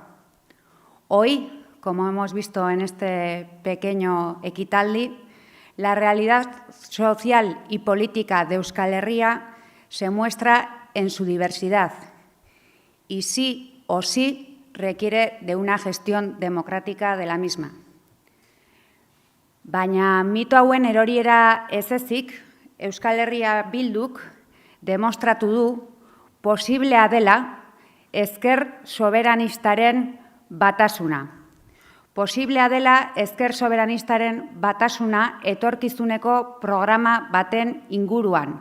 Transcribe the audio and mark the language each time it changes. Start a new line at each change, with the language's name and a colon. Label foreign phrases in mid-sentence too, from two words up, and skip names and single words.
Spanish: Hoy, como hemos visto en este pequeño ekitaldi, la realidad social y política de Euskal Herria se muestra en su diversidad y sí o sí requiere de una gestión democrática de la misma.
Basque: Baina mito hauen eroriera ez ezik, Euskal Herria Bilduk demostratu du posiblea dela ezker soberanistaren batasuna. Posiblea dela ezker soberanistaren batasuna etorkizuneko programa baten inguruan.